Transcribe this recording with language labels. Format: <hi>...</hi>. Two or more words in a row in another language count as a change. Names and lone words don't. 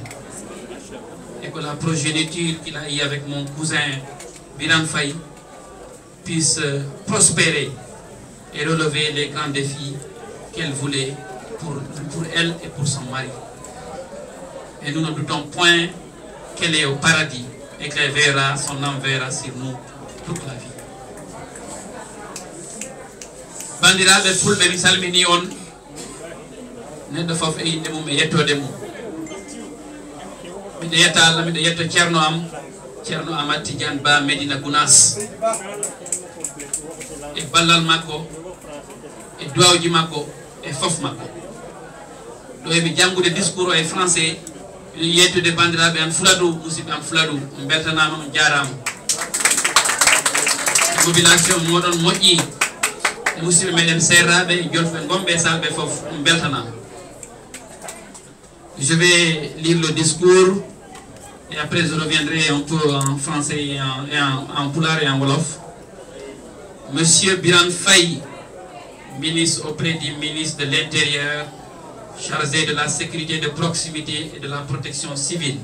<fr>Et que la progéniture qu'il a eue avec mon cousin Biran Faye puisse prospérer et relever les grands défis qu'elle voulait pour elle et pour son mari. Et nous ne doutons point qu'elle est au paradis et qu'elle verra, son âme verra sur nous toute la vie.</fr> <ff>Bandiraɓe fulɓe mi salmini on neɗɗo fof e yinde mum e yettode mum. Miɗo yetta Allah, miɗo yetta ceerno am ceerno Amadou Tidiane Ba Medina Gounass e ballal makko e duwawji makko e fof makko. Ɗo emi janngude discours o e français miɗo yettude bandiraɓe an Fuladu musidɓe am Fuladu on beltanama on jarama. Mobilisation moɗon moƴƴi musidɓe meɗen serraɓe e jolfe gomɓe salɓe fof on beltanama.</ff> <fr>Je vais lire le discours et après je reviendrai un peu en français et en pulaar et en wolof. Monsieur Biran Faye, ministre auprès du ministre de l'Intérieur, chargé de la sécurité de proximité et de la protection civile.</fr>